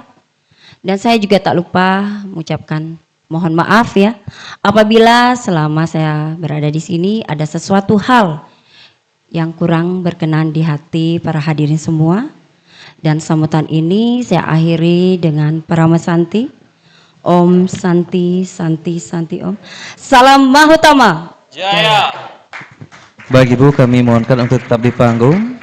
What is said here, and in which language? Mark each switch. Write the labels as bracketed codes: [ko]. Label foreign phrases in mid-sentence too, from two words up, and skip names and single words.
[id] Dan saya juga tak lupa mengucapkan mohon maaf ya apabila selama saya berada di sini ada sesuatu hal yang kurang berkenan di hati para hadirin semua. Dan sambutan ini saya akhiri dengan Parama Santi. [sa] ॐ शान्तिः शान्तिः शान्तिः ॐ. [id] Salam Mahutama. Jaya. Baik Ibu, kami mohonkan untuk tetap di panggung.